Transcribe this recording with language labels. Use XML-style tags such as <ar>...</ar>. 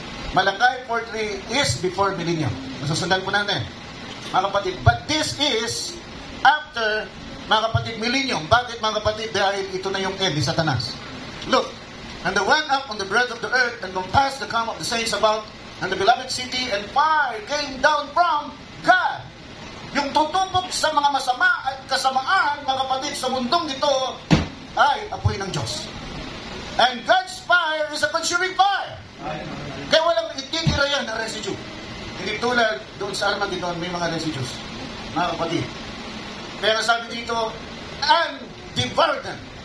<en>Malachi 4:3 is before millennium.</en> <tl>Masusundan po natin, mga kapatid.</tl> <en>But this is after mga kapatid, millennium.</en> <tl>Bakit mga kapatid? Dahil ito na yung end ni Satanas.</tl> <en>Look, and they went up on the breadth of the earth and compassed the camp of the saints about and the beloved city, and fire came down from God.</en> <tl>Yung tutupok sa mga masama at kasamaan, mga kapatid, sa mundong ito ay apoy ng Diyos.</tl> <en>And God's fire is a consuming fire.</en> <tl>Kaya walang ititira yan na residue. Hindi tulad doon sa Armageddon, may mga residues, mga kapatid. Kaya sabi dito,</tl> <en>and devoured them.</en>